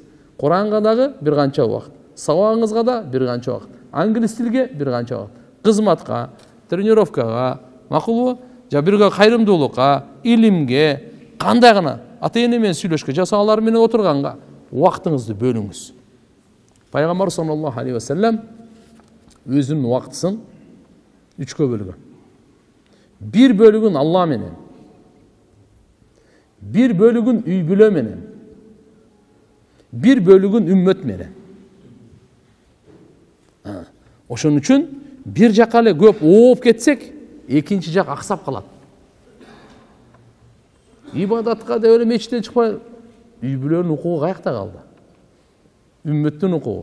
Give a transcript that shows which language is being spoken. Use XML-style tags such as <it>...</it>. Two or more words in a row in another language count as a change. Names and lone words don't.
<ky>Куранга дагы бир канча убакыт, сабагыңызга да бир канча убакыт, англис тилге бир канча убакыт, кызматка, тренировкага, макулбу? Жа бирге кайрымдуулукка, илимге, кандай гана ата-эне менен сүйлөшкө, жаса алар менен отурганга убактыңызды бөлүңүз. Пайгамбар</ky> <ar>صلى الله عليه وسلم</ar> <ky>өзүнүн убактысын 3-кө бөлгөн. Bir bölügün Allah menен, bir bölügün үй бүлө менен, bir bölügün ümmet menен. Ошон үчүн бир жака эле көп ооп кетсек, экинчи жак аксап калат. Ибадатка деп эле мечиттен чыкпай, үй бүлөнүн укугу каякта калды? Үммөттүн укугу.</ky>